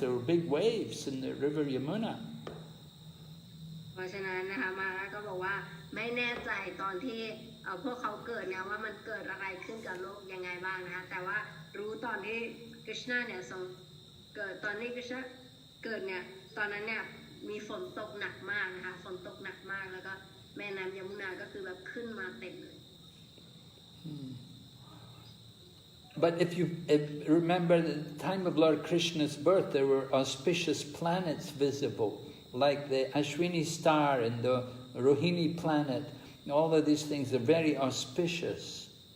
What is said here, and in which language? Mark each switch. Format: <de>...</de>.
<en>There were big waves in the river Yamuna.</en> <th>เพราะฉะนั้นนะคะมาก็บอกว่าไม่แน่ใจตอนที่พวกเขาเกิดเนี่ยว่ามันเกิดอะไรขึ้นกับโลกยังไงบ้างนะคะแต่ว่ารู้ตอนที่กฤษณะเนี่ยทรงเกิดตอนที่กฤษณะเกิดเนี่ยตอนนั้นเนี่ยมีฝนตกหนักมากนะคะฝนตกหนักมากแล้วก็แม่น้ำยมุนาก็คือแบบขึ้นมาเต็มเลย</th> <en>But if remember the time of Lord Krishna's birth, there were auspicious planets visible, like the Ashwini star and the Rohini planet. All of these things are very auspicious.</en>